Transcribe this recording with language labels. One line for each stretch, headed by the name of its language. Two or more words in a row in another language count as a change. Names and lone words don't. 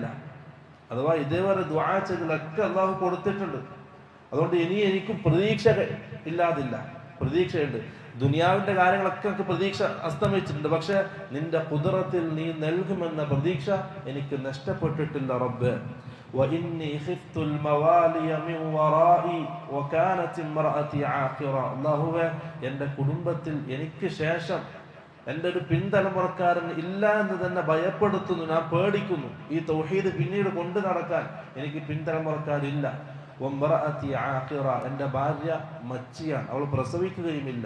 Malayalam: അഥവാ ഇതേവരെ ദുആ ചെയ്തതിലൊക്കെ അല്ലാഹു കൊടുത്തിട്ടുണ്ട്. അതുകൊണ്ട് ഇനി എനിക്ക് പ്രതീക്ഷ ഇല്ലാതില്ല, പ്രതീക്ഷയുണ്ട്. ദുനിയാവിന്റെ കാര്യങ്ങളൊക്കെ എനിക്ക് പ്രതീക്ഷ അസ്തമിച്ചിട്ടുണ്ട്. പക്ഷെ നിന്റെ ഖുദ്റത്തിൽ നീ നൽകുമെന്ന പ്രതീക്ഷ എനിക്ക് നഷ്ടപ്പെട്ടിട്ടില്ല റബ്ബേ.
Arabic: وإني خفت الموالي من ورائي وكانت امرأتي عاقرة,
Malayalam: അല്ലാഹുവേ എൻ്റെ കുടുംബത്തിൽ എനിക്ക് ശേഷം എൻ്റെ ഒരു പിൻതലമുറക്കാരൻ ഇല്ല എന്ന് തന്നെ ഭയപ്പെടുത്തുന്നു, ഞാൻ പേടിക്കുന്നു. ഈ തൗഹീദ് പിന്നീട് കൊണ്ടു നടക്കാൻ എനിക്ക് പിൻതലമുറക്കാരില്ല.
Arabic: وامرأتي عاقرة,
Malayalam: എൻ്റെ ഭാര്യ മച്ചിയാണ്, അവൾ പ്രസവിക്കുകയുമില്ല.